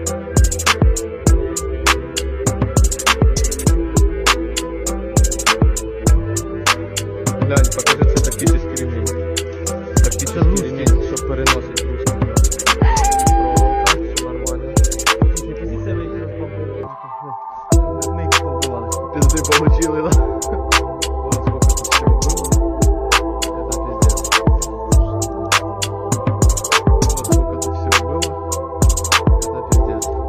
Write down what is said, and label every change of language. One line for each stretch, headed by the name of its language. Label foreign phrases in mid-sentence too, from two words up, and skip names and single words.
Ukrainian: Глянь, покажи, це тактичний ремінь. Тактичний ремінь, щоб переносить русських. Проволока, все нормально. Позиція ви їх розбомбили. Ми їх побивали.
Russian: Пизды получили, да? Вот сколько тут всего было. Это пиздец. Вот сколько тут всего было. Это пиздец.